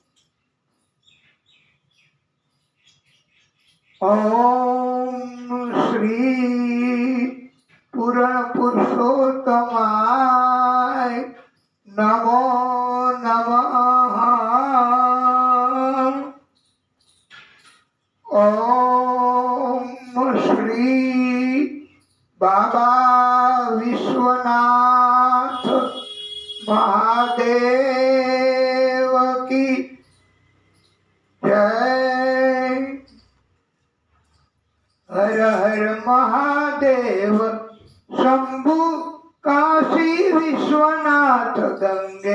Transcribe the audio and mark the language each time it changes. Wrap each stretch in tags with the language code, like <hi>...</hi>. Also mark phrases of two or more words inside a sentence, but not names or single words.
<sa>ओम श्री पूर्ण पुरुषोत्तमाय नमो नमः।</sa> <hi>ओम श्री बाबा विश्वनाथ महादेव की जय। हर हर महादेव शंभु काशी विश्वनाथ गंगे।</hi>